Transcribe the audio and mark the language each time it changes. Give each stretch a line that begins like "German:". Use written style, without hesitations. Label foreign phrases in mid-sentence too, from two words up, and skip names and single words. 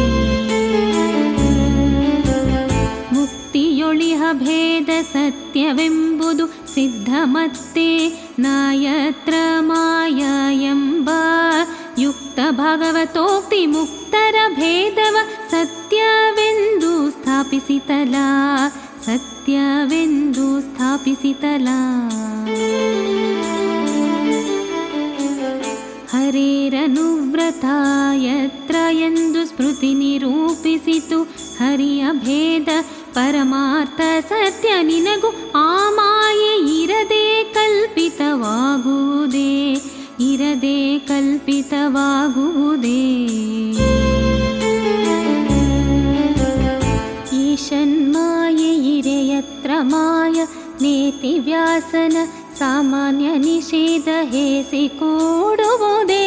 Kannada: ಮುಕ್ತಿಯೊಳಿಹ ಭೇದ ಸತ್ಯವೆಂಬುದು ಸಿದ್ಧ ಮತ್ತೆ
Sanskrit: ನಾಯತ್ರ ಮಾಯ
Kannada: ಎಂಬ ಯುಕ್ತ ಭಾಗವತೋಕ್ತಿ ಮುಕ್ತರ ಭೇದವ ಸತ್ಯವೆಂದು ಸ್ಥಾಪಿಸಿತಲ ಸತ್ಯವೆಂದು ಸ್ಥಾಪಿಸಿತಲ.
Sanskrit: ಹರೇರನುವ್ರತ ಯತ್ರ
Kannada: ಎಂದು ಸ್ಮೃತಿ ನಿರೂಪಿಸಿತು. ಹರಿಯ ಭೇದ ಪರಮಾರ್ಥ ಸತ್ಯ ನಿನಗೂ ಆ ಮಾಯೆ ಇರದೆ ಕಲ್ಪಿತವಾಗುವುದೇ ಇರದೆ ಕಲ್ಪಿತವಾಗುವುದೇ. ಈಶನ್ಮಾಯೆ
Sanskrit: ಇರೆಯತ್ರ ಮಾಯ ನೇತಿ
Kannada: ವ್ಯಾಸನ ಸಾಮಾನ್ಯ ನಿಷೇಧ ಹೇಸಿ ಕೂಡುವುದೇ.